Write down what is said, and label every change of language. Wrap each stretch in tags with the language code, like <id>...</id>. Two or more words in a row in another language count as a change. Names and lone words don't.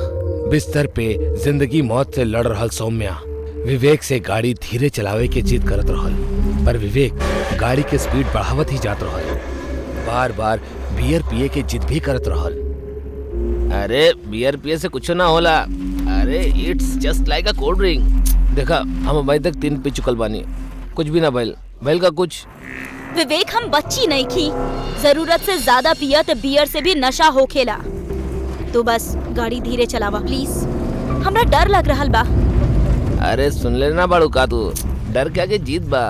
<bho>बिस्तर पे जिंदगी मौत से लड़ रहल सौम्या विवेक से गाड़ी धीरे चलावे के जिद करत रहल, पर विवेक गाड़ी के स्पीड बढ़ावत ही जात रहल। बार बार बियर पिए के जिद भी करत रहल। अरे बियर पिए से कुछ ना होला, अरे</bho> <en>it's just like a cold drink.</en> <bho>देखा हम अभी तक 3 पी चुकल बानी, कुछ भी ना भइल का कुछ। विवेक हम बच्ची नहीं की, जरूरत से ज्यादा पिया तो बियर से भी नशा होखेला। तो बस गाड़ी धीरे चलावा प्लीज, हमरा डर लग रहल बा। अरे सुन लेना बाड़ू का तू, डर के आगे जीत बा।</bho>